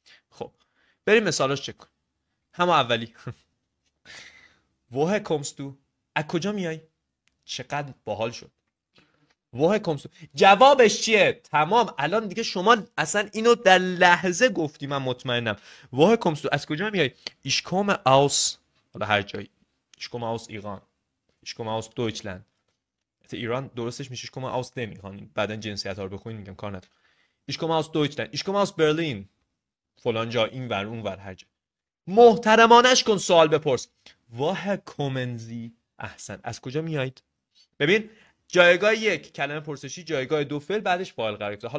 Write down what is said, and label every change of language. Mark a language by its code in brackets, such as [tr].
[fa] خب بریم مثالاش چک کنیم. همه اولی. [de] woher kommst du؟ [fa] از کجا میای؟ چقدر باحال شد. [de] woher kommst du؟ [fa] جوابش چیه؟ تمام. الان دیگه شما اصلا اینو در لحظه گفتی، من مطمئنم. [de] woher kommst du؟ [fa] از کجا میای؟ [de] ich komme aus، [fa] حالا هر جایی. [de] ich komme aus Iran، ich komme aus Deutschland. [fa] ایران درستش میشه [de] ich komme aus dem Iran. [fa] بعدن جنسیت ها رو بخونید، میگم کار ندارم. [de] ich komme aus Deutschland، ich komme aus Berlin، [fa] فلان جا، این ور اون ور، هر جا. محترمانش کن سوال بپرس. [de] woher kommen Sie؟ [fa] احسن، از کجا میایید؟ ببین جایگاه یک کلمه پرسشی، جایگاه دو فعل، بعدش فاعل قرار گرفته.